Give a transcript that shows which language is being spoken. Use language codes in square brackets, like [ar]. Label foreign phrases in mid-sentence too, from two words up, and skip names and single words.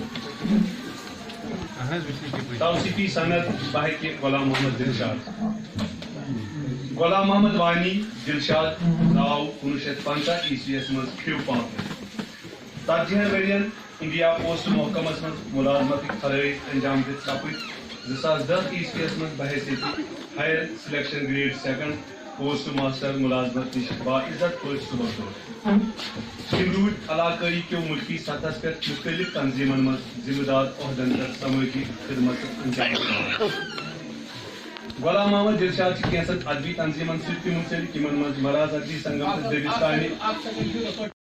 [ks] توصیفی سند بحق غلام محمد دلشاد. غلام محمد وانی دلشاد ناو 1950 عیسویس مز کھیو پانپر 40 ورین انڈیا پوسٹ محکمس مز ملازمت خرٲبی انجام دت سپد 2010 عیسویس مز بحیثیت [en] Higher Selection Grade 2 Postmaster [ks] ملازمت نش باعزت پٲٹھۍ صبح دور تم روٗدۍ علاقٲیی کیو ملکی سطحس پٮ۪ٹھ مختلف تنظیمن مز ذمہ دار عہدن پٮ۪ٹھ سمٲجی خدمت انجام دِوان غلام محمد دلشاد کینٛژن ادبی تنظیمن سۭتۍ تہِ منسلک یمن منٛز مراز ادبی سنگم تہٕ دبستانی